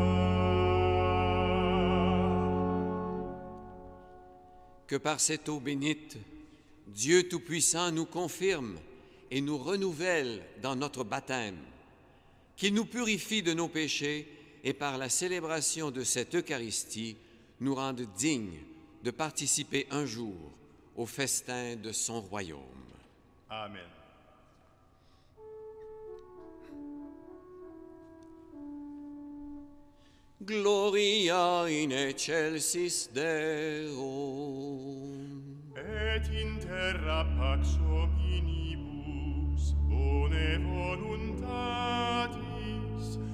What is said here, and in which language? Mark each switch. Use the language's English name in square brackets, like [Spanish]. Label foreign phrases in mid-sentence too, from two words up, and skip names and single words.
[French] Que par cette eau bénite, Dieu Tout-Puissant nous confirme et nous renouvelle dans notre baptême, qu'il nous purifie de nos péchés et par la célébration de cette Eucharistie nous rende dignes de participer un jour au festin de son royaume. Amen. [Latin] Gloria in excelsis Deo. Et in terra pax hominibus bone voluntatis